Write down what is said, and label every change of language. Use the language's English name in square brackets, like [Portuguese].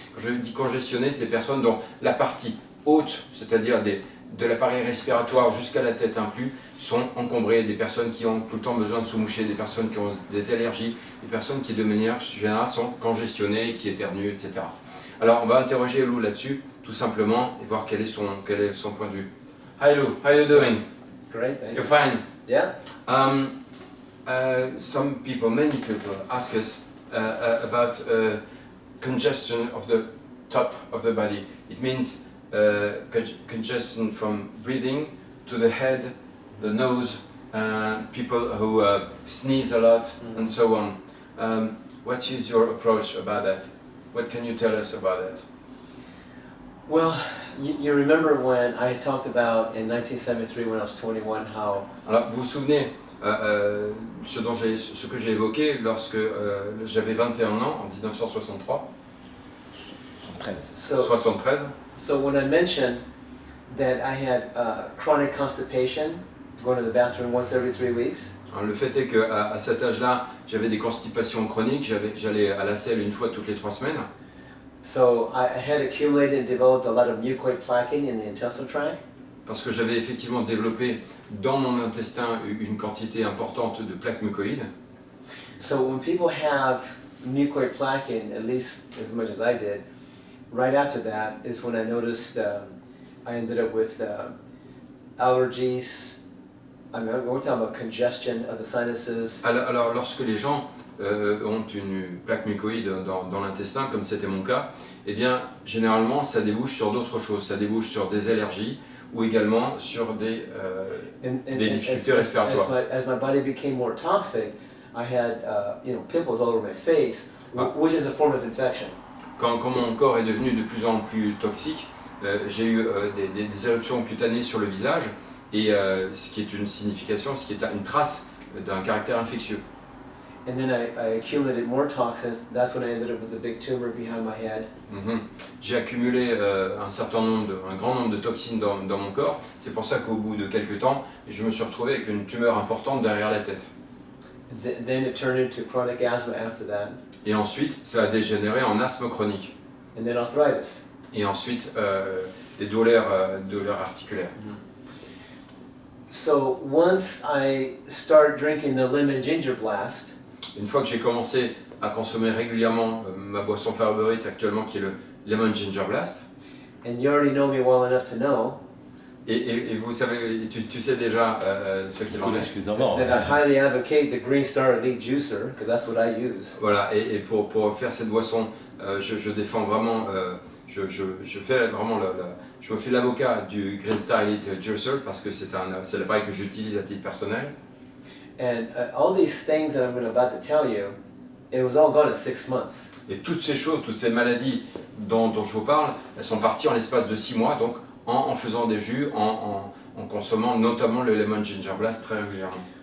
[French] Quand je dis congestionnées, c'est des personnes dont la partie haute, c'est-à-dire de l'appareil respiratoire jusqu'à la tête inclus, sont encombrées, des personnes qui ont tout le temps besoin de se moucher, des personnes qui ont des allergies, des personnes qui de manière générale sont congestionnées, qui éternuent, etc. Alors on va interroger Lou là-dessus, tout simplement, et voir quel est son point de vue. [English] Hi Lou, how are you doing? Great, thanks. You're fine? Yeah? Many people ask us about congestion of the top of the body. It means congestion from breathing to the head, the nose, people who sneeze a lot, and so on. What is your approach about that? What can you tell us about that? Well, you remember when I talked about in 1973 when I was 21 how [French] Alors, vous vous souvenez ce que j'ai évoqué lorsque j'avais 21 ans, en 1963, 73. [English] So when I mentioned that I had chronic constipation, going to the bathroom once every 3 weeks. [French] Le fait est qu'à cet âge-là, j'avais des constipations chroniques, j'allais à la selle une fois toutes les 3 semaines. [English] So I had accumulated and developed a lot of mucoid plaquing in the intestinal tract. [French] Parce que j'avais effectivement développé dans mon intestin une quantité importante de plaques mucoïdes. [English] So when people have mucoid plaquing, at least as much as I did, right after that is when I noticed I ended up with allergies. I mean, we're talking about congestion of the sinuses. [French] Alors lorsque les gens ont une plaque mucoïde dans l'intestin, comme c'était mon cas, eh bien généralement ça débouche sur d'autres choses. Ça débouche sur des allergies ou également sur des difficultés respiratoires. [English] As my body became more toxic, I had pimples all over my face, which is a form of infection. [French] Quand mon corps est devenu de plus en plus toxique, j'ai eu des éruptions cutanées sur le visage, et ce qui est une signification, ce qui est une trace d'un caractère infectieux. [English] And then I accumulated more toxins. That's when I ended up with a big tumor behind my head. [French] J'ai accumulé un grand nombre de toxines dans mon corps. C'est pour ça qu'au bout de quelques temps, je me suis retrouvé avec une tumeur importante derrière la tête. [English] Then it turned into chronic asthma after that. [French] Et ensuite, ça a dégénéré en asthme chronique. [English] And then arthritis. [French] Et ensuite, des douleurs articulaires. [English] So once I started drinking the lemon ginger blast, [French] une fois que j'ai commencé à consommer régulièrement ma boisson favorite actuellement, qui est le Lemon Ginger Blast, [English] and you already know me well enough to know, [French] et vous savez, tu sais déjà ce qu'il en est. [English] That I highly advocate the Green Star Elite Juicer, because that's what I use. [French] Voilà, et pour faire cette boisson, je défends vraiment, je me fais l'avocat du Green Star Elite Juicer parce que c'est l'appareil que j'utilise à titre personnel. [English] And all these things that I'm about to tell you, it was all gone in 6 months. [French] Et toutes ces choses, toutes ces maladies dont je vous parle, elles sont parties en l'espace de 6 mois, donc en faisant des jus, en consommant notamment le Lemon Ginger Blast très régulièrement.